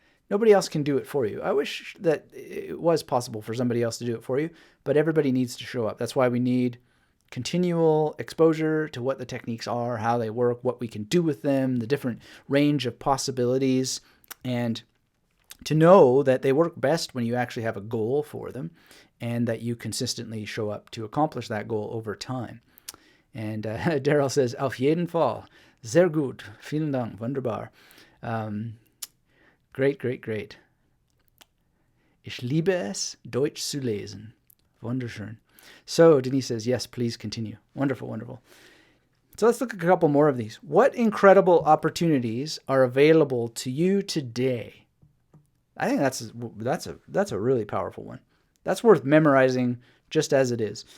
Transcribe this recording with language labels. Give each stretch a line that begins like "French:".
English: Nobody else can do it for you. I wish that it was possible for somebody else to do it for you, but everybody needs to show up. That's why we need continual exposure to what the techniques are, how they work, what we can do with them, the different range of possibilities, and to know that they work best when you actually have a goal for them and that you consistently show up to accomplish that goal over time. And Daryl says,
German: auf jeden Fall, sehr gut, vielen Dank, wunderbar.
English: Great, great, great.
German: Ich liebe es, Deutsch zu lesen. Wunderschön.
English: So Denise says, yes, please continue. Wonderful, wonderful. So let's look at a couple more of these. What incredible opportunities are available to you today? I think that's a really powerful one. That's worth memorizing just as it is.